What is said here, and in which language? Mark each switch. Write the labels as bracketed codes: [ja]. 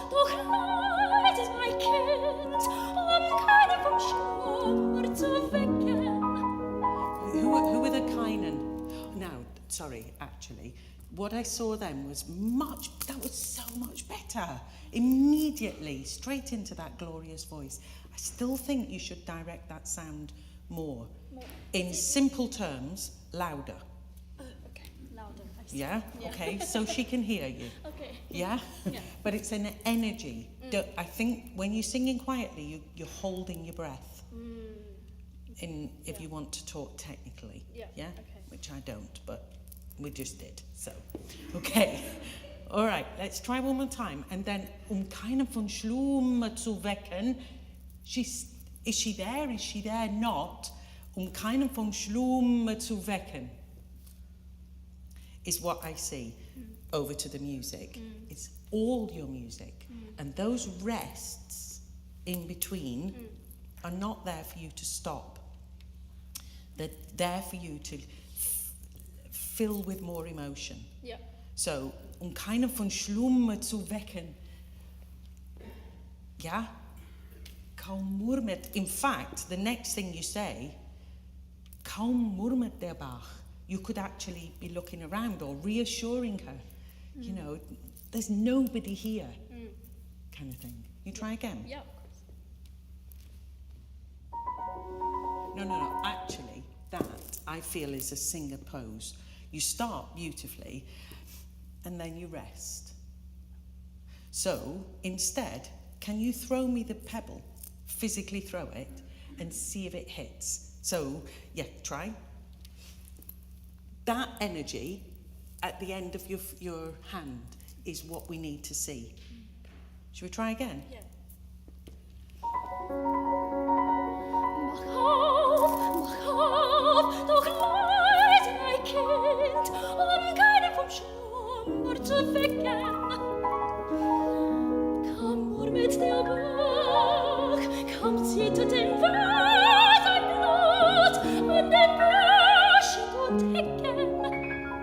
[de] Doch leidet mein Kind, keine vom Schlummer zu wecken. [en] Who are the Kynan? Now, sorry, actually, what I saw then was that was so much better. Immediately, straight into that glorious voice. I still think you should direct that sound more. In simple terms, louder. Okay, louder. I see. Yeah? Okay, so she can hear you. Okay. Yeah? Yeah. But it's an energy. I think when you're singing quietly, you're holding your breath. If you want to talk technically. Yeah. Okay. Which I don't, but we just did. So, okay. All right, let's try one more time. And then, [de] keinen von Schlummer zu wecken. [en] Is she there? Is she there? Not. [de] Keinen von Schlummer zu wecken. [en] Is what I see over to the music. It's all your music. And those rests in between are not there for you to stop. They're there for you to fill with more emotion. Yeah. [de] So, keinen von Schlummer zu wecken. [en] Yeah? [de] Kaum murmelt. [en] In fact, the next thing you say, [de] kaum murmelt der Bach. [en] You could actually be looking around or reassuring her. You know, there's nobody here. Kind of thing. You try again? Yeah, of course. No. Actually, that I feel is a singer pose. You start beautifully and then you rest. So instead, can you throw me the pebble? Physically throw it and see if it hits. So, yeah, try. That energy at the end of your hand is what we need to see. Should we try again? Yeah. [de] Mach auf, doch leise mein Kind, keinen vom Schlummer zu wecken. Kaum murmelt der Bach, kaum zittert im Wald ein Blatt an den Büschen und Hecken.